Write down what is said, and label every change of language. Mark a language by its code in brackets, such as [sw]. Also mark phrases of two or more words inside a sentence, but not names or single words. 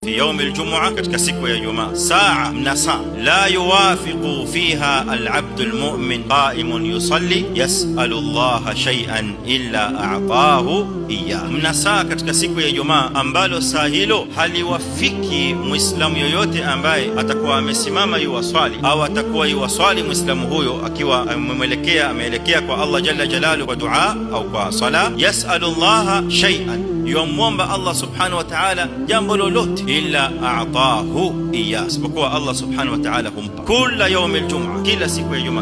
[ar] في يوم الجمعة [sw] katika siku ya Ijumaa saa mnasa [ar] لا يوافق فيها العبد المؤمن قائم يصلي يسأل الله شيئا إلا أعطاه إياه. [sw] Mnasa katika siku ya Ijumaa ambalo saa hilo haliwafiki muislamu yoyote ambaye atakuwa amesimama yuwaswali au atakuwa yuwaswali muislamu huyo akiwa ameelekea kwa Allah [ar] جل جلاله [sw] kwa dua au kwa sala, [ar] يسأل الله شيئا, [sw] yomwomba Allah [ar] سبحانه وتعالى [sw] jambo lolote, [ar] إلا أعطاه إياه, [sw] isipokuwa Allah [ar] سبحانه وتعالى [sw] humpa kila [ar] يوم الجمعة, [sw] kila siku ya Ijumaa.